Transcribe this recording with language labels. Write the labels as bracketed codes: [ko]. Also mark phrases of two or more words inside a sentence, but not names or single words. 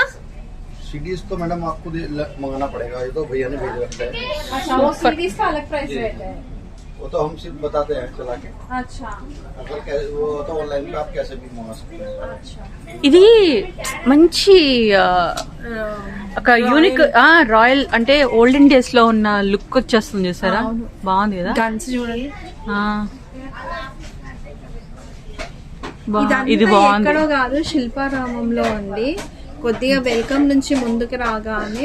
[hi] सीडीज तो मैडम आपको मंगाना पड़ेगा, ये तो भैया ने भेज रखा है। अच्छा, वो सीरीज का अलग प्राइस रहता है। वो तो हम सिर्फ बताते हैं चला के। अच्छा अगर वो तो ऑनलाइन पे आप कैसे भी मंगा सकते हैं। अच्छा। [te] ఇది మంచి ఒక [en] unique royal [te] అంటే [en] olden days [te] లో ఉన్న లుక్ వచ్చేస్తుంది చూసారా. బాగుంది కదా. గన్స్ చూడండి. ఇది బాగుంది. ఎక్కడో కాదు, శిల్పారామంలో ఉంది. కొద్దిగా వెల్కమ్ నుంచి ముందుకు రాగానే